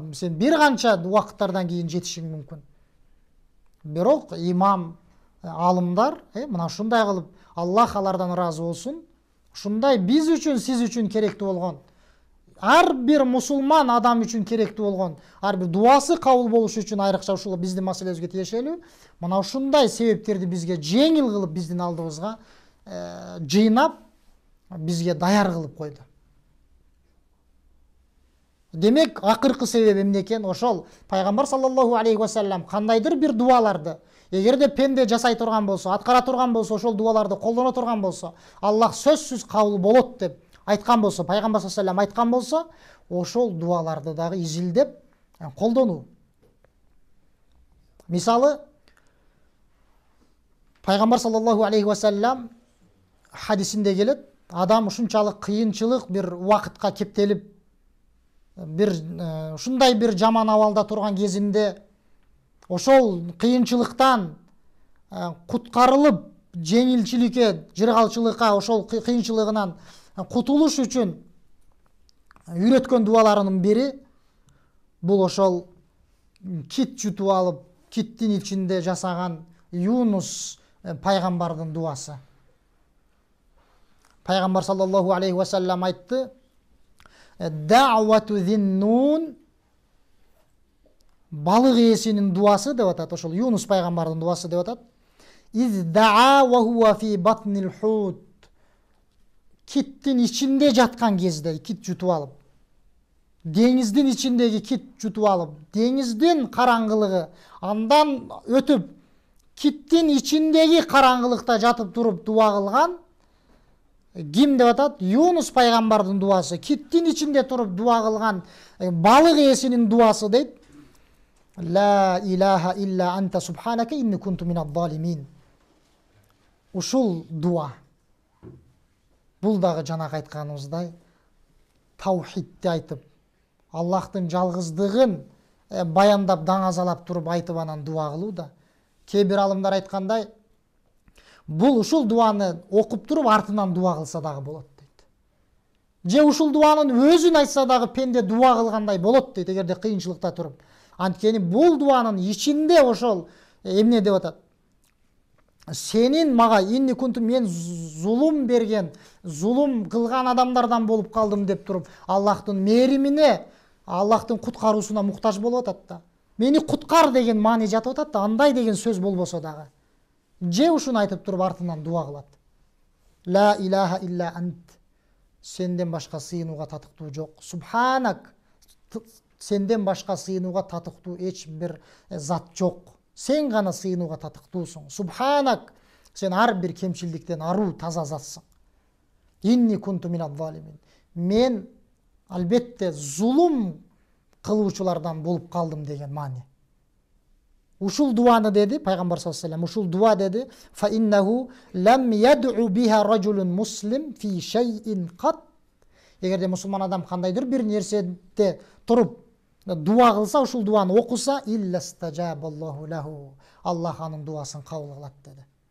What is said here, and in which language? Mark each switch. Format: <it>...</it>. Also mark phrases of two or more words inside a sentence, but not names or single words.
<ky>Сен бир канча убакыттардан кийин жетишиң мүмкүн. Бирок имам, алымдар, мына ушундай кылып, Аллах алардан ыраазы болсун, ушундай биз үчүн, сиз үчүн керектүү болгон, ар бир мусулман адам үчүн керектүү болгон, ар бир дуасы кабыл болуш үчүн айрыкча ушул биздин маселебизге тиешелүү, мына ушундай себептерди бизге жеңил кылып биздин алдыбызга жыйнап бизге даяр кылып койду. Демек, акыркы себеп эмне экен? Ошол Пайгамбар</ky> <ar>صلى الله عليه وسلم</ar> <ky>кандайдыр бир дуаларды эгерде пенде жасай турган болсо, аткара турган болсо, ошол дуаларды колдоно турган болсо, Аллах сөзсүз кабыл болот деп айткан болсо, Пайгамбар</ky> <ar>صلى الله عليه وسلم</ar> <ky>айткан болсо, ошол дуаларды дагы изилдеп колдонуу. Мисалы, Пайгамбар</ky> <ar>صلى الله عليه وسلم</ar> <ky>хадисинде келет, адам ушунчалык кыйынчылык бир убакытка кептелип, бир ушундай бир жаман абалда турган кезинде ошол кыйынчылыктан куткарылып, жеңилчиликке, жыргалчылыкка, ошол кыйынчылыгынан кутулуш үчүн үйрөткөн дуаларынын бири бул ошол кит жутуп алып, киттин ичинде жасаган Юнус пайгамбардын дуасы. Пайгамбар</ky> <ar>صلى الله عليه وسلم</ar> <ky>айтты:</ky> <ar>"دعوة ذي النون",</ar> <ky>балык ээсинин дуасы деп атат, ошол Юнус пайгамбардын дуасы деп атат.</ky> <ar>"إذ دعا وهو في بطن الحوت",</ar> <ky>киттин ичинде жаткан кезде, кит жутуп алып, деңиздин ичиндеги кит жутуп алып, деңиздин караңгылыгы андан өтүп, киттин ичиндеги караңгылыкта жатып туруп дуа кылган ким деп атат? Юнус пайгамбардын дуасы. Киттин ичинде туруп дуа кылган балык ээсинин дуасы дейт.</ky> <ar>لا إله إلا أنت سبحانك إني كنت من الظالمين.</ar> <ky>Ушул дуа. Бул дагы жана айтканыбыздай таухидти айтып, Аллахтын жалгыздыгын баяндап, даңазалап туруп айтып анан дуа кылуу да. Кээ бир алымдар айткандай, бул ушул дуаны окуп туруп артынан дуа кылса дагы болот дейт. Же ушул дуанын өзүн айтса дагы пенде дуа кылгандай болот дейт, эгерде кыйынчылыкта туруп. Анткени бул дуанын ичинде ошол эмне деп атат? Сенин мага</ky> <ar>إني كنت,</ar> <ky>мен зулум берген, зулум кылган адамдардан болуп калдым деп туруп, Аллахтын мээримине, Аллахтын куткаруусуна муктаж болуп атат да. Мени куткар деген маани жатып атат да, андай деген сөз болбосо дагы. Же ушуну айтып туруп артынан дуа кылат.</ky> <ar>لا إله إلا أنت,</ar> <ky>сенден башка сыйынууга татыктуу жок. Субханак, сенден башка сыйынууга татыктуу эч бир зат жок. Сен гана сыйынууга татыктуусуң. Субханак, сен ар бир кемчилдиктен аруу, таза затсың.</ky> <ar>إني كنت من الظالمين,</ar> <ky>мен албетте зулум кылуучулардан болуп калдым деген маани. Ушул дуаны деди пайгамбар</ky> <ar>صلى الله عليه وسلم,</ar> <ky>ушул дуа деди:</ky> <ar>"فإنه لم يدع بها رجل مسلم في شيء قط".</ar> <ky>Эгерде мусулман адам кандайдыр бир нерседе туруп дуа кылса, ушул дуаны окуса,</ky> <ar>إلا استجاب الله له,</ar> <ky>Аллах анын дуасын кабыл кылат деди.</ky>